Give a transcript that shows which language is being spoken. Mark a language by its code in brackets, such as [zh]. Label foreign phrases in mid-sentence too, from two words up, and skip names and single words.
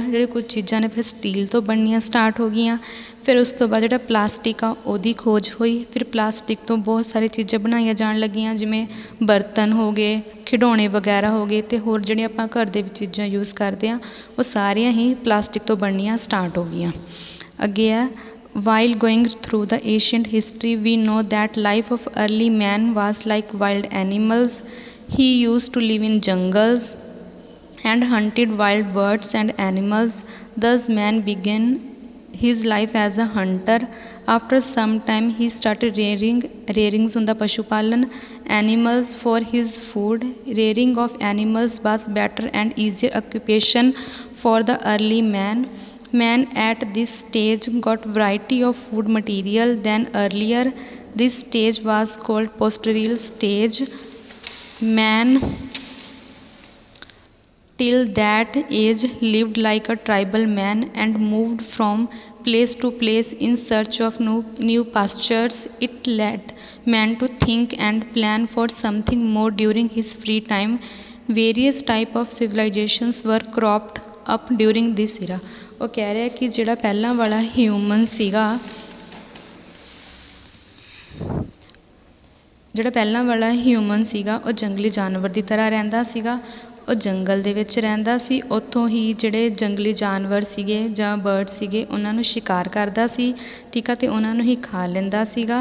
[pa] ਜਿਹੜੇ ਕੁਝ ਚੀਜ਼ਾਂ ਨੇ ਫਿਰ ਸਟੀਲ ਤੋਂ ਬਣਨੀਆਂ ਸਟਾਰਟ ਹੋ ਗਈਆਂ। ਫਿਰ ਉਸ ਤੋਂ ਬਾਅਦ ਜਿਹੜਾ ਪਲਾਸਟਿਕ ਆ ਉਹਦੀ ਖੋਜ ਹੋਈ। ਫਿਰ ਪਲਾਸਟਿਕ ਤੋਂ ਬਹੁਤ ਸਾਰੀ ਚੀਜ਼ਾਂ ਬਣਾਈਆਂ ਜਾਣ ਲੱਗੀਆਂ ਜਿਵੇਂ ਬਰਤਨ ਹੋ ਗਏ, ਖਿਡੌਣੇ ਵਗੈਰਾ ਹੋ ਗਏ, ਅਤੇ ਹੋਰ ਜਿਹੜੀਆਂ ਆਪਾਂ ਘਰ ਦੇ ਵਿੱਚ ਚੀਜ਼ਾਂ ਯੂਜ਼ ਕਰਦੇ ਹਾਂ ਉਹ ਸਾਰੀਆਂ ਹੀ ਪਲਾਸਟਿਕ ਤੋਂ ਬਣਨੀਆਂ ਸਟਾਰਟ ਹੋ ਗਈਆਂ। ਅੱਗੇ ਆ, [en] while going through the ancient history we know that life of early man was like wild animals. He used to live in jungles and hunted wild birds and animals. Thus man began his life as a hunter. After some time he started rearing [pa] ਹੁੰਦਾ ਪਸ਼ੂ ਪਾਲਣ, [en] animals for his food. Rearing of animals was better and easier occupation for the early man. Man at this stage got variety of food material than earlier. This stage was called pastoral stage. Man till that age lived like a tribal man and moved from place to place in search of new pastures. It led man to think and plan for something more during his free time. Various type of civilizations were cropped up during this era. [pa] ਉਹ ਕਹਿ ਰਿਹਾ ਕਿ ਜਿਹੜਾ ਪਹਿਲਾਂ ਵਾਲਾ ਹਿਊਮਨ ਸੀਗਾ, ਉਹ ਜੰਗਲੀ ਜਾਨਵਰ ਦੀ ਤਰ੍ਹਾਂ ਰਹਿੰਦਾ ਸੀਗਾ। ਉਹ ਜੰਗਲ ਦੇ ਵਿੱਚ ਰਹਿੰਦਾ ਸੀ। ਉੱਥੋਂ ਹੀ ਜਿਹੜੇ ਜੰਗਲੀ ਜਾਨਵਰ ਸੀਗੇ ਜਾਂ ਬਰਡ ਸੀਗੇ ਉਹਨਾਂ ਨੂੰ ਸ਼ਿਕਾਰ ਕਰਦਾ ਸੀ, ਠੀਕ ਆ, ਅਤੇ ਉਹਨਾਂ ਨੂੰ ਹੀ ਖਾ ਲੈਂਦਾ ਸੀਗਾ।